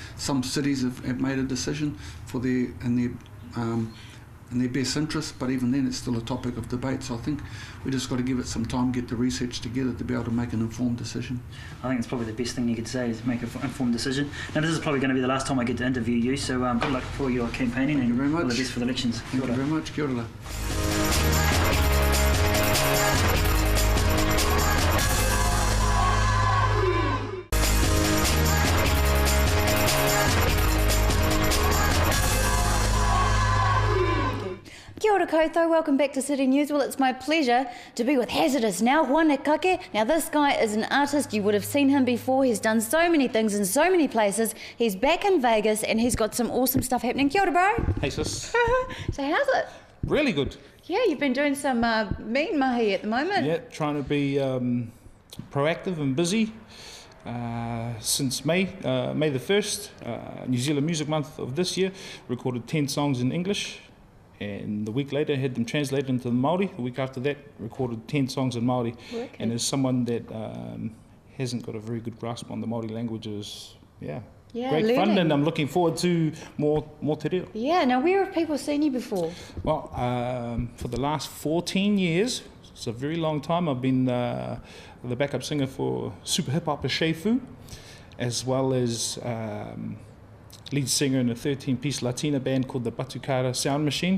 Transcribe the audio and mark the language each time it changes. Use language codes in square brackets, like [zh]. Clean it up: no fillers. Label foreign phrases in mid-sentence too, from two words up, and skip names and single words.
[en] Some cities have made a decision in their best interest, but even then it's still a topic of debate. So I think we just got to give it some time, get the research together to be able to make an informed decision. I think it's probably the best thing you could say, is make an informed decision. Now, this is probably going to be the last time I get to interview you, so good luck for your campaigning. Thank you very much. All the best for the elections. Thank you very much. [mi] Kia ora. Kia ora koutou, [en] welcome back to City News. Well, it's my pleasure to be with Hazardous now, Juan Kake. Now, this guy is an artist. You would have seen him before. He's done so many things in so many places. He's back in Vegas and he's got some awesome stuff happening. [mi] Kia ora, [en] bro. Hey, sis. So how's it? Really good. Yeah, you've been doing some mean mahi at the moment. Yeah, trying to be proactive and busy. Since May the 1st, New Zealand Music Month of this year, recorded 10 songs in English. And the week later, had them translated into the Māori. The week after that, recorded 10 songs in Māori. Okay. And as someone that hasn't got a very good grasp on the Māori languages, great learning. fun, and I'm looking forward to more [mi] te reo. [en] Yeah, now where have people seen you before? Well, for the last 14 years, it's a very long time, I've been the backup singer for super hip-hopper Shefu, as well as lead singer in a 13-piece Latina band called the Batucara Sound Machine.